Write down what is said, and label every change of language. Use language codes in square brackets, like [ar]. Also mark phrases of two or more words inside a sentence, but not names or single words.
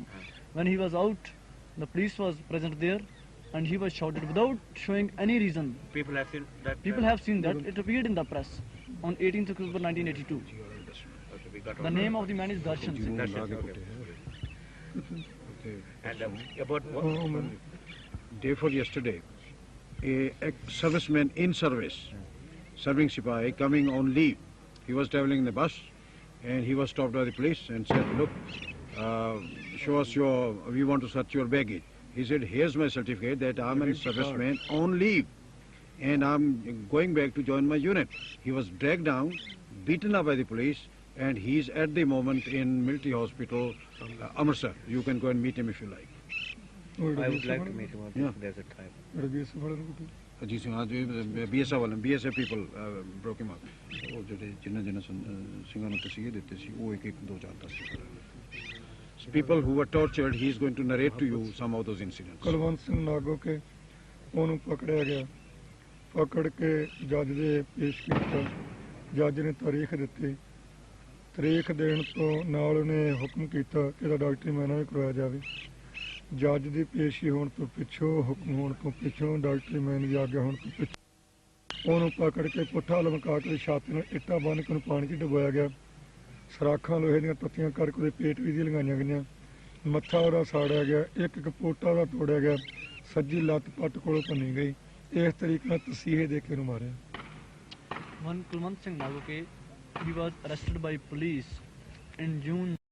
[en] When he was out, the police was present there, and he was shouted without showing any reason. people have seen that. People have seen that, it appeared in the press on 18th October 1982. Okay, we got The all name of the man is Darshan Singh. That's it, okay. And about what? [pa] ਉਹ ਮੈਨੂੰ [en] Day for yesterday, a serviceman in service, serving Sipahi, coming on leave. He was traveling in the bus and he was stopped by the police and said, look, show us we want to search your baggage. He said, here's my certificate that I'm a serviceman on leave and I'm going back to join my unit. He was dragged down, beaten up by the police, and he's at the moment in military hospital, Amritsar. You can go and meet him if you like. [pa] ਉਹ [en] I would like to meet him if Yeah. there's a time. [pa] ਰਵੀਸ ਵਾਲੇ ਨੂੰ ਕੋਈ ਅਜੀਤ ਸਿੰਘ ਅੱਜ BSF ਵਾਲੇ [en] BSF people broke him up. [pa] ਉਹ ਜਿਹੜੇ ਜਿਨ੍ਹਾਂ ਸਿੰਘਾਂ ਨੂੰ ਤਸੀਹੇ ਦਿੱਤੇ ਸੀ ਉਹ ਇੱਕ 2 4 10 [en] So people who were tortured, he is going to narrate to you some of those incidents. [pa] ਕੁਲਵੰਤ ਸਿੰਘ ਨਾਗੋ ਕੇ ਉਹਨੂੰ ਪਕੜਿਆ ਗਿਆ। ਪਕੜ ਕੇ ਜੱਜ ਦੇ ਪੇਸ਼ ਕੀਤਾ। ਜੱਜ ਨੇ ਤਾਰੀਖ ਦਿੱਤੀ। ਤਾਰੀਖ ਦੇਣ ਤੋਂ ਨਾਲ ਉਹਨੇ ਹੁਕਮ ਕੀਤਾ ਕਿ ਇਹਦਾ ਡਾਕਟਰੀ ਮਾਇਨਾ ਵੀ ਕਰਵਾਇਆ ਜਾਵੇ। ਜੱਜ ਦੀ ਪੇਸ਼ੀ ਹੋਣ ਤੋਂ ਪਿੱਛੋਂ, ਹੁਕਮ ਹੋਣ ਤੋਂ ਪਿੱਛੋਂ, ਡਾਕਟਰੀ ਮਾਇਨੇ ਦੀ ਆਗਿਆ ਹੋਣ ਤੋਂ ਪਿੱਛੋਂ ਉਹਨੂੰ ਪਕੜ ਕੇ ਪੁੱਠਾ ਲਮਕਾ ਕੇ ਛਾਤੀ ਨੂੰ ਇੱਟਾਂ ਬੰਨ੍ਹ ਕੇ ਉਹਨੂੰ ਪਾਣੀ 'ਚ ਡੁਬੋਇਆ ਗਿਆ। ਸਰਾਖਾਂ ਲੋਹੇ ਦੀਆਂ ਤੱਤੀਆਂ ਕਰਕੇ ਉਹਦੇ ਪੇਟ ਵੀ ਦੀ ਲਗਾਈਆਂ ਗਈਆਂ। ਮੱਥਾ ਉਹਦਾ ਸਾੜਿਆ ਗਿਆ। ਇੱਕ ਇੱਕ ਪੋਟਾ ਉਹਦਾ ਤੋੜਿਆ ਗਿਆ। ਸੱਜੀ ਲੱਤ ਪੱਟ ਕੋਲੋਂ ਭੰਨੀ ਗਈ। ਇਸ ਤਰੀਕੇ ਨਾਲ ਤਸੀਹੇ ਦੇ ਕੇ ਉਹਨੂੰ ਮਾਰਿਆ। [en] One Kulwant Singh Nagoke, he was arrested by police in June